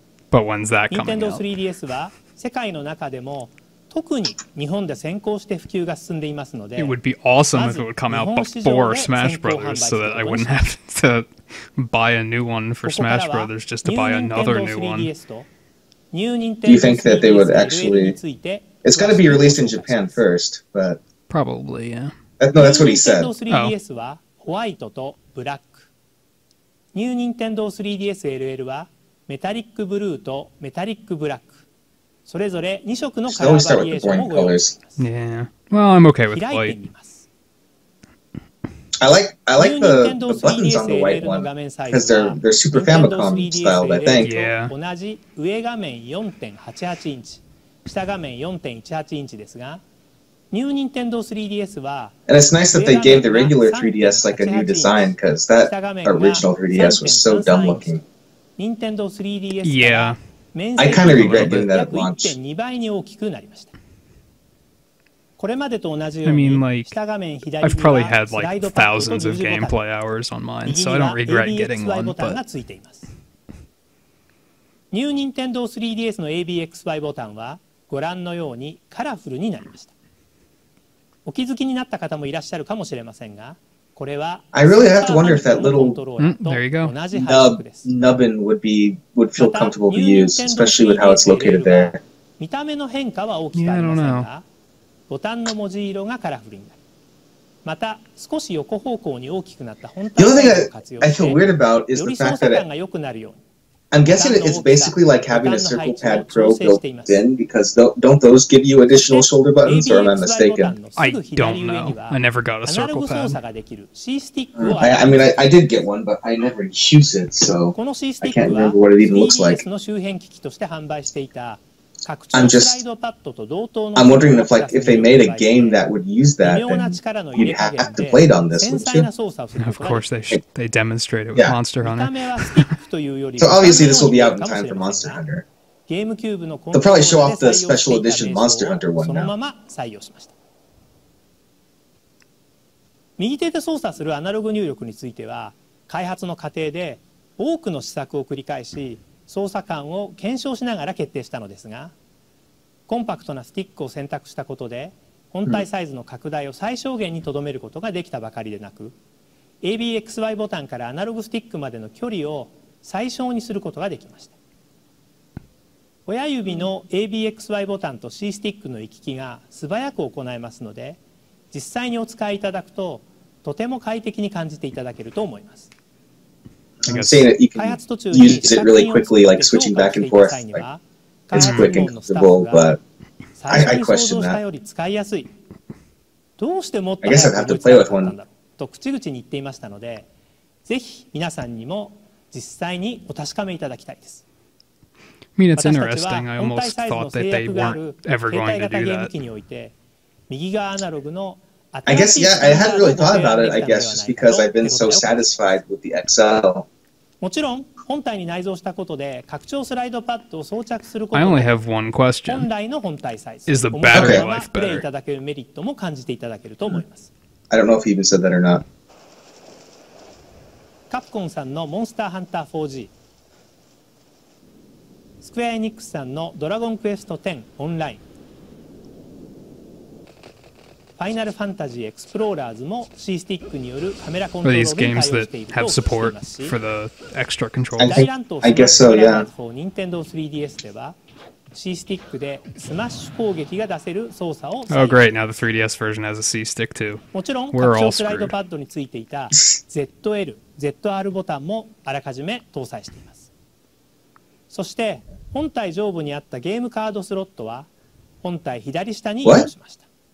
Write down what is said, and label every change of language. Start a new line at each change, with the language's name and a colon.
English: But when's that coming out?
Japanese: 特に日本で先行して普及が進んでいますので
English: It would be awesome if it would come out before Smash Brothers so that I wouldn't have to buy a new one for Smash Brothers just to buy another new one. Do you think that they would actually... It's got to be released in Japan first, but... Probably, yeah. No, that's what he said. Oh.
Japanese: ホワイトとブラック。ニューニンテンドー 3DS LL はメタリックブルーとメタリックブラック。それぞれ2色のカラーバリエーションをご用意しています。
English: Yeah. Well, I'm okay with white. I like the buttons on the white one because they're Super Famicom styled, I think. Yeah.
Japanese: 同じ上画面 4.88 インチ、下画面 4.18 インチですが、
English: And it's nice that they gave the regular 3DS like a new design, because that original 3DS was so dumb looking. Yeah. I kind of regret getting that at launch. I mean, like, I've probably had like thousands of gameplay hours on mine, so I don't regret getting one, but...
Japanese: ニューニンテンドー 3DS の ABXY ボタンはご覧のようにカラフルになりました。お気づきになった方もいらっしゃるかもしれませんが、これは
English: I really have to wonder if that little there you go. nubbin would feel comfortable to use, especially with how it's located there.
Japanese: 見た目の変化は大きくありませんが、ボタンの文字色がカラフルになる。また少し横方向に大きくなった本体を活用して、より操作感が良くなるように。
English: I'm guessing it's basically like having a Circle Pad Pro built in, because don't those give you additional shoulder buttons, or am I mistaken? I don't know. I never got a Circle Pad. I mean, I did get one, but I never use it, so I can't remember what it even looks like. I'm wondering if they made a game that would use that, then you'd have to play it on this, wouldn't you? Of course, they demonstrate it with Monster Hunter. So obviously this will be out in time for Monster Hunter. They'll probably show off the special edition Monster Hunter one now.
Japanese: 右手で操作するアナログ入力については、開発の過程で多くの試作を繰り返し、操作感を検証しながら決定したのですが、コンパクトなスティックを選択したことで本体サイズの拡大を最小限にとどめることができたばかりでなく、 ABXY ボタンからアナログスティックまでの距離を最小にすることができました。親指の ABXY ボタンと C スティックの行き来が素早く行えますので、実際にお使いいただくととても快適に感じていただけると思います。
English: I'm saying that you can use it really quickly, like switching back and forth. Like, it's quick and comfortable, but I question that. I guess I'd have to play with one.
Japanese: と口々に言っていましたので、ぜひ皆さんにも実際にお確かめいただきたいです。
English: I mean, it's interesting. I almost thought that they weren't ever going to do that. I guess, yeah, I hadn't really thought about it, I guess, just because I've been so satisfied with the XL.
Japanese: もちろん本体に内蔵したことで拡張スライドパッドを装着することで
English: I only have one question.
Japanese: 本来の本体サイズ
English: Is the battery life
Japanese: プレイい
English: better?
Japanese: ただけるメリットも感じていただけると思います。
English: I don't know if he even said that or not.
Japanese: カプコンさんのモンスターハンター 4G、 スクエアエニックスさんのドラゴンクエスト10オンライン、ファイナルファンタジーエクスプローラーズも C スティックによるカメラコントロールに対応しているとお聞きしていますし、大乱闘スマッシュプラットフォー Nintendo 3DS では C スティックでスマッシュ攻撃が出せる操作を採用。
English: Oh great, now the 3DS version has a C stick too.
Japanese: もちろん拡張スライドパッドについていた ZL、ZR ボタンもあらかじめ搭載しています。そして本体上部にあったゲームカードスロットは本体左下に移動しました。